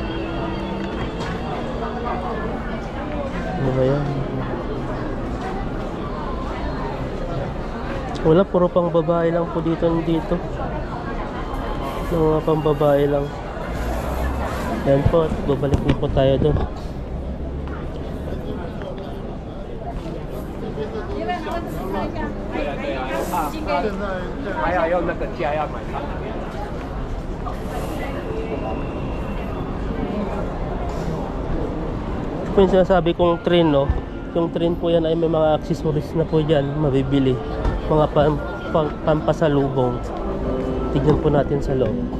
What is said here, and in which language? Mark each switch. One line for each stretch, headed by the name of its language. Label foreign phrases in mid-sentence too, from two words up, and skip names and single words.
Filipino: Ano yan? Wala, puro pang babae lang po dito. Mga pang babae lang. Yan po, babalik na po tayo doon.
Chinese: 还要用那个价要买它。
Filipino: Ito po yung sinasabi kong train, no? Yung train po yan ay may mga accessories na po dyan mabibili. Mga pampasalubong. Tignan po natin sa loob.